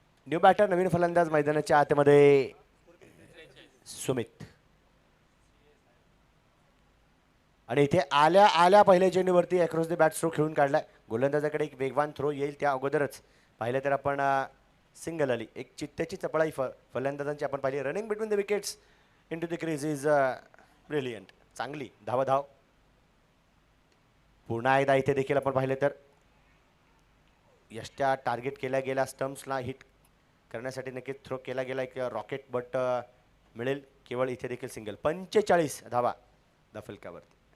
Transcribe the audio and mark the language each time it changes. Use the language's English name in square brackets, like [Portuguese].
[Marathi] New batter नवीन फलंदाज मैदानाच्या आतमध्ये सुमित. आणि इथे आल्या आल्या पहिल्या चेंडूवरती अक्रॉस द बॅट थ्रो खेळून काढलाय. गोलंदाजाकडे एक वेगवान थ्रो येईल त्या अगोदरच पाहिलं तर आपण सिंगल आली. एक चित्त्याची चपळाई फलंदाजांची आपण पाहिली. [English] Running between the wickets into the crease is brilliant. [Marathi] चांगली धाव. पुन्हा एकदा इथे देखील आपण पाहिले तर यष्ट्या टार्गेट केल्या गेल्या स्टम्प्सला हिट करण्यासाठी नक्कीच थ्रो केला गेला एक रॉकेट, बट मिळेल केवळ इथे देखील सिंगल. 45 धावा दफलकावरती.